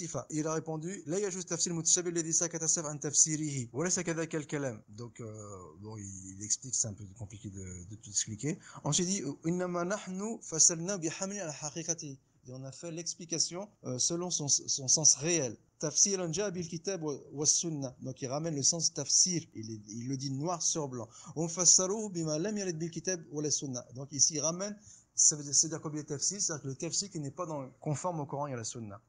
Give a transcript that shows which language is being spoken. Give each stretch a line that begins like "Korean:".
French: Il a répondu
Arabic: لا يجوز تفسير المتشابه الذي سكت السلف عن تفسيره وليس كذلك الكلام.
French: Donc bon, il explique, c'est un peu compliqué de tout expliquer. Ensuite il dit
Arabic: إنما نحن فسرنا بحمل على حقيقته.
French: Et on a fait l'explication selon son sens réel.
Arabic: Tafsir jaa bil kitab wa sunnah.
French: Donc il ramène le sens tafsir, il le dit noir sur blanc.
Arabic: On fassaruhu bima lam yarid bil kitab wa la sunnah.
French: Donc ici il ramène, c'est-à-dire quoi le tafsir, c'est-à-dire que le tafsir qui n'est pas conforme au Coran et à la Sunna.